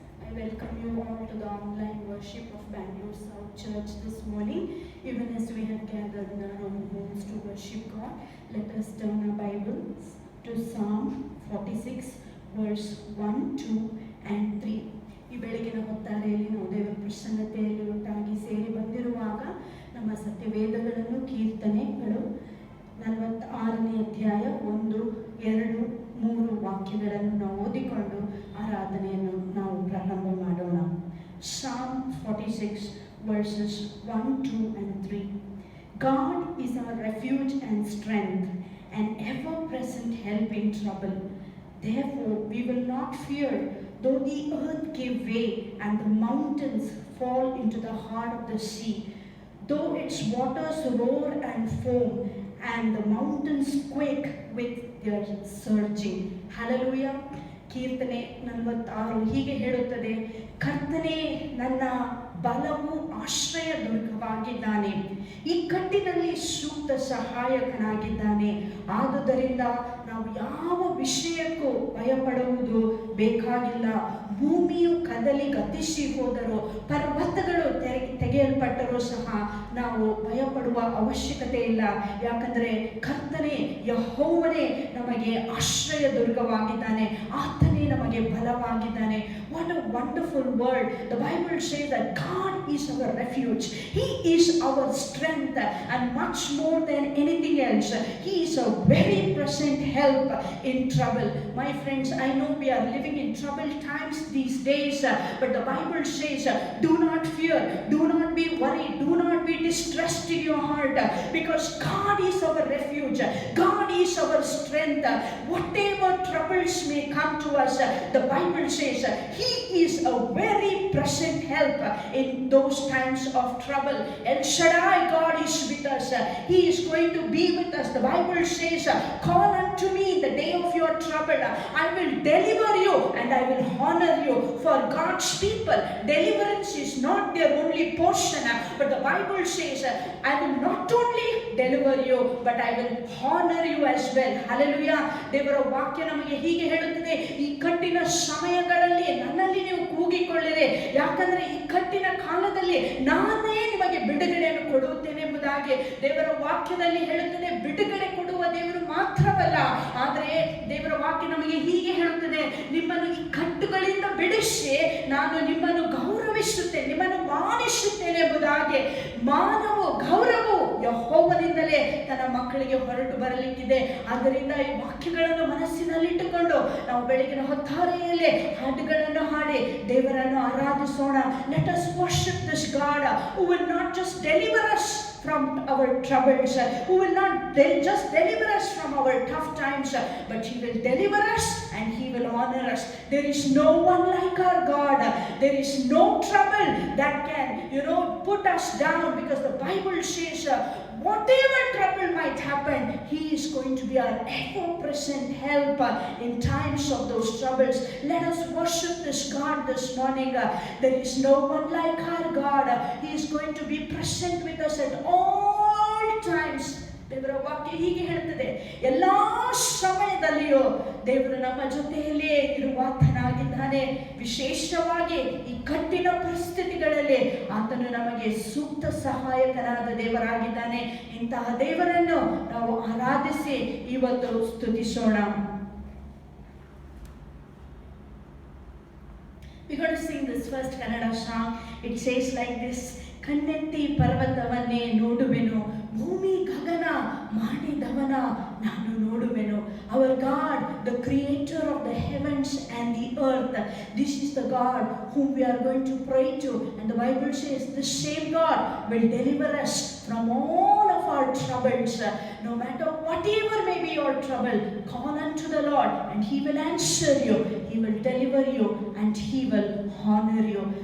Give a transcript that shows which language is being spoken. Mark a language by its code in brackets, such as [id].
[en] I welcome you all to the online worship of Bangalore South Church this morning. Even as we have gathered in our own homes to worship God, let us turn our Bibles to Psalm 46, verse 1, 2, and 3. [kn] ಈ ಬೆಳಗಿನ ಹೊತ್ತಾರೆಯಲ್ಲಿ ನಾವು ದೇವರ ಪ್ರಸನ್ನತೆಯಲ್ಲಿ ಒಟ್ಟಾಗಿ ಸೇರಿ ಬಂದಿರುವಾಗ ನಮ್ಮ ಸತ್ಯವೇದಗಳನ್ನು ಕೀರ್ತನೆಗಳು 46ನೇ ಅಧ್ಯಾಯ 1, 2, 3 ವಾಕ್ಯಗಳನ್ನು ನಾವು ಓದಿಕೊಂಡು ಆರಾಧನೆಯನ್ನು ನಾವು ಪ್ರಾರಂಭ ಮಾಡೋಣ. [en] Psalm 46 verses 1, 2 and 3. God is our refuge and strength, an ever-present help in trouble. Therefore we will not fear, though the earth give way and the mountains fall into the heart of the sea, though its waters roar and foam, and the mountains quake with their surging. Hallelujah. [kn] ಕೀರ್ತನೆ 46 ಹೀಗೆ ಹೇಳುತ್ತದೆ, ಕರ್ತನೇ ನನ್ನ ಬಲವು ಆಶ್ರಯ ದುರ್ಗವಾಗಿದ್ದಾನೆ, ಇಕ್ಕಟ್ಟಿನಲ್ಲಿ ಸೂಕ್ತ ಸಹಾಯಕನಾಗಿದ್ದಾನೆ. ಆದುದರಿಂದ ನಾವು ಯಾವ ವಿಷಯಕ್ಕೂ ಭಯಪಡುವುದು ಬೇಕಾಗಿಲ್ಲ. ಭೂಮಿಯು ಕದಲಿ ಗತಿಸಿ ಹೋದರೂ, ಪರ್ವತಗಳು ತೆಗೆಯಲ್ಪಟ್ಟರೂ ಸಹ ನಾವು ಭಯಪಡುವ ಅವಶ್ಯಕತೆ ಇಲ್ಲ. ಯಾಕಂದರೆ ಕರ್ತನೇ ಯೆಹೋವನೇ ನಮಗೆ ಆಶ್ರಯ ದುರ್ಗವಾಗಿದ್ದಾನೆ, ಆತನೇ ನಮಗೆ ಬಲವಾಗಿದ್ದಾನೆ. [en] What a wonderful word. The Bible says that God is our refuge. He is our strength, and much more than anything else, He is a very present help in trouble. My friends, I know we are living in troubled times these days, but the Bible says, do not fear, do not be worried, do not be distressed in your heart, because God is our refuge, God is our strength. Whatever troubles may come to us, the Bible says He is a very present help in those times of trouble. El Shaddai, God is with us. He is going to be with us. The Bible says, call unto me in the day of your trouble. I will deliver you and I will honor you. For God's people, deliverance is not their only portion, but the Bible says, I will not only deliver you, but I will honor you as well. Hallelujah. [kn] ದೇವರ ವಾಕ್ಯ ನಮಗೆ ಹೀಗೆ ಹೇಳುತ್ತದೆ, ಈ ಕಟ್ಟಿನ ಸಮಯಗಳಲ್ಲಿ ನನ್ನಲ್ಲಿ ನೀವು ಕೂಗಿಕೊಳ್ಳಿರಿ, ಯಾಕಂದ್ರೆ ಈ ಕಟ್ಟಿನ ಕಾಲದಲ್ಲಿ ನಾನೇ ನಿಮಗೆ ಬಿಡುಗಡೆಯನ್ನು ಕೊಡುತ್ತೇನೆ ಎಂಬುದಾಗಿ ದೇವರ ವಾಕ್ಯದಲ್ಲಿ ಹೇಳುತ್ತದೆ. ಬಿಡುಗಡೆ ಕೊಡುವ ದೇವರು ಮಾತ್ರವಲ್ಲ, ಆದರೆ ದೇವರ ವಾಕ್ಯ ನಮಗೆ ಹೀಗೆ ಹೇಳುತ್ತದೆ, ನಿಮ್ಮನ್ನು ಈ ಕಟ್ಟುಗಳಿಂದ ಬಿಡಿಸಿ ನಾನು ನಿಮ್ಮನ್ನು ಗೌರವಿಸುತ್ತೇನೆ, ನಿಮ್ಮನ್ನು ಮಾನಿಸುತ್ತೇನೆ ಎಂಬುದಾಗಿ. ಮಾನವ ಗೌರವವು ಯೆಹೋವನಿಂದಲೇ ತನ್ನ ಮಕ್ಕಳಿಗೆ ಹೊರಟು ಬರಲಿಕ್ಕಿದೆ. ಆದ್ದರಿಂದ ಈ ವಾಕ್ಯಗಳನ್ನು ಮನಸ್ಸಿನಲ್ಲಿಟ್ಟುಕೊಂಡು ನಾವು ಬೆಳಗಿನ ಹೊತ್ತಾರೆಯಲ್ಲಿ ಹಾಡುಗಳನ್ನು ಹಾಡಿ ದೇವರನ್ನು ಆರಾಧಿಸೋಣ. [en] Let us worship this God who will not just deliver us from our troubles, who will not just deliver us from our tough times, but He will deliver us and He will honor us. There is no one like our God. There is no trouble that can, put us down, because the Bible says whatever trouble might happen, He is going to be our ever-present help in times of those troubles. Let us worship this God this morning. There is no one like our God. He is going to be present with us at all times. [kn] ದೇವರ ವಾಕ್ಯ ಹೀಗೆ ಹೇಳುತ್ತದೆ, ಎಲ್ಲಾ ಸಮಯದಲ್ಲಿಯೂ ದೇವರು ನಮ್ಮ ಜೊತೆಯಲ್ಲೇ ಇರುವಾತನಾಗಿದ್ದಾನೆ. ವಿಶೇಷವಾಗಿ ಈ ಕಠಿಣ ಪರಿಸ್ಥಿತಿಗಳಲ್ಲಿ ಆತನು ನಮಗೆ ಸೂಕ್ತ ಸಹಾಯಕನಾದ ದೇವರಾಗಿದ್ದಾನೆ. ಇಂತಹ ದೇವರನ್ನು ನಾವು ಆರಾಧಿಸಿ ಇವತ್ತು ಸ್ತುತಿಸೋಣ. [en] We're going to sing this first Kannada song. It says like this: [kn] ಕಣ್ಣೆತ್ತಿ ಪರ್ವತವನ್ನೇ ನೋಡುವೆನು, ಭೂಮಿ ಗಗನ ಮಾಡಿದವನ ನಾನು ನೋಡುವೆನು. [en] Our God, the creator of the heavens and the earth, this is the God whom we are going to pray to. And the Bible says the same God will deliver us from all of our troubles. No matter whatever may be your trouble, call unto the Lord and He will answer you, He will deliver you, and He will honor you.